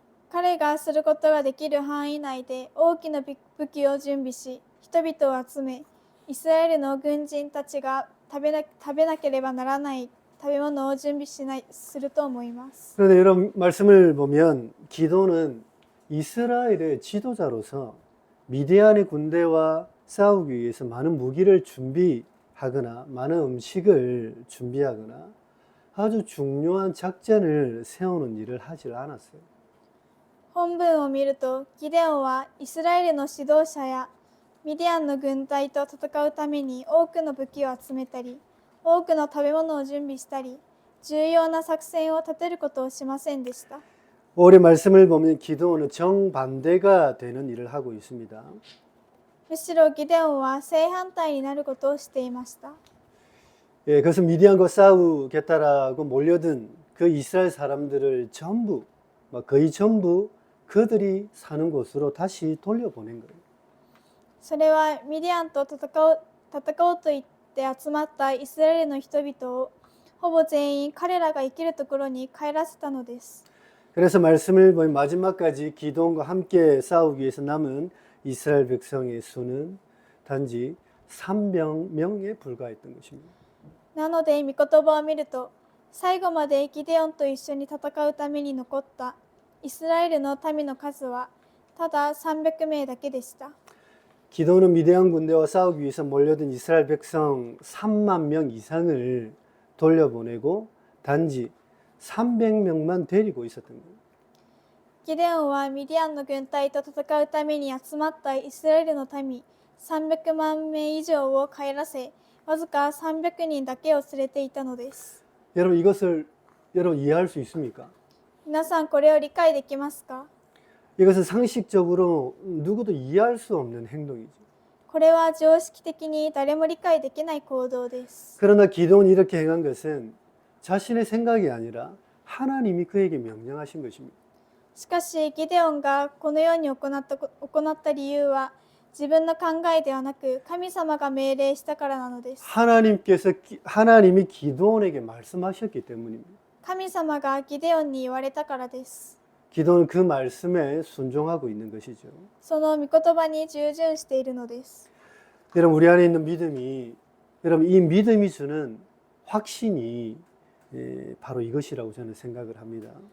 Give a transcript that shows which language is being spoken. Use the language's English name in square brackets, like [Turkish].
[Japanese] 彼がすることができる範囲内で大きな武器を準備し、人々を集め、イスラエルの軍人たちが食べなければならない食べ物を準備すると思います。 [Korean] 그런데 이런 말씀을 보면 기도는 이스라엘의 지도자로서 미디안의 군대와 싸우기 위해서 많은 무기를 준비하거나 많은 음식을 준비하거나 아주 중요한 작전을 세우는 일을 하질 않았어요. [Japanese] 本文を見ると、ギデオンはイスラエルの指導者やミディアンの軍隊と戦うために多くの武器を集めたり、多くの食べ物を準備したり、重要な作戦を立てることをしませんでした。 [Korean] 오늘 말씀을 보면 기드온은 정반대가 되는 일을 하고 있습니다. [Japanese] むしろギデオンは正反対になることをしていました。 [Korean] 예, 그것은 미디안과 싸우겠다라고 몰려든 그 이스라엘 사람들을 전부, 거의 전부 그들이 사는 곳으로 다시 돌려보낸 거예요. [Japanese] それはミディアンと戦おうと言って集まったイスラエルの人々をほぼ全員彼らが生きるところに帰らせたのです。 [Korean] 그래서 말씀을 보면 마지막까지 기드온과 함께 싸우기 위해서 남은 이스라엘 백성의 수는 단지 300명에 불과했던 것입니다. [Japanese] なので御言葉を見ると、最後までギデオンと一緒に戦うために残ったイスラエルの民の数はただ300名だけでした。 [Korean] 기드온은 미디안 군대와 싸우기 위해서 몰려든 이스라엘 백성 3만 명 이상을 돌려보내고 단지 300명만 데리고 있었던 거예요. [Japanese] ギデオンはミディアンの軍隊と戦うために集まったイスラエルの民300万名以上を帰らせ、わずか300人だけを連れていたのです。 [Korean] 여러분 이것을 여러분 이해할 수 있습니까? [Japanese] 皆さんこれを理解できますか？ [Korean] 이것은 상식적으로 누구도 이해할 수 없는 행동이죠. [Japanese] これは常識的に誰も理解できない行動です。 [Korean] 그러나 기드온이 이렇게 행한 것은 자신의 생각이 아니라 하나님이 그에게 명령하신 것입니다. [Japanese] しかしギデオンがこのように行った理由は自分の考えではなく神様が命令したからなのです。 [Korean] 하나님이 기드온에게 말씀하셨기 때문입니다. [Japanese] 神様がギデオンに言われたからです。 [Korean] 기도는 그 말씀에 순종하고 있는 것이죠. [Japanese] その御言葉に従順しているのです。 [Korean] 여러분 우리 안에 있는 믿음이 여러분 이 믿음이 주는 확신이 바로 이것이라고 저는 생각을 합니다.